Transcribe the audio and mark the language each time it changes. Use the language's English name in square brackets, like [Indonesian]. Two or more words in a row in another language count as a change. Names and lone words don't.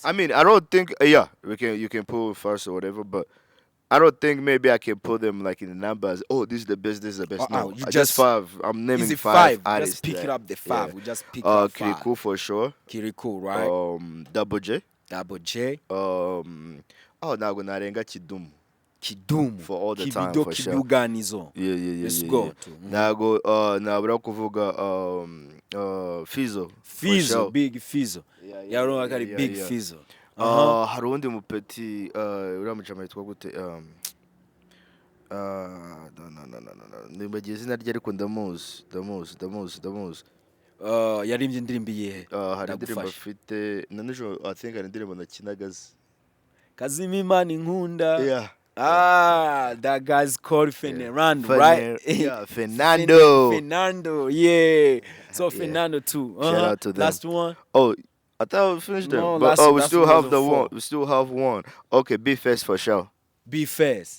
[English] I mean, I don't think. Yeah, you can pull first or whatever, but I don't think maybe I can put them like in the numbers. Oh, this is the best. This is the best. No, you just 5. I'm naming Easy 5 artists. Just pick it up the 5. Yeah. We just pick it up 5. Kiku for sure. Kirikou, right? Double J. Double J. [Rundi] Nago narenga Kidumu. Kidumu. [English] For all the time, Kibido for sure. Kibuganizo. Yeah. Let's go. [Rundi] Nago nabura kuvuga Fizo. [English] Fizo, big Fizo. Yeah, I got a big Fizo. [Rundi] Hari undi mupeti uriya mujama yitwa gute nibagiye izina rye ariko ndamuzi yarimbye indirimbo iyihe? hari indirimbo afite na nijoro [English] I think [Rundi] hari indirimbo nakinagaze Kazimimana inkunda. [English] yeah. That guy's called Fernando, right? Yeah, Fernando. Fernando, yeah. So Fernando too. Shout out to them. Last one. Oh, I thought we finished them. No, But we still have the 4. one. We still have one. Okay, Be Fast for sure. Be Fast.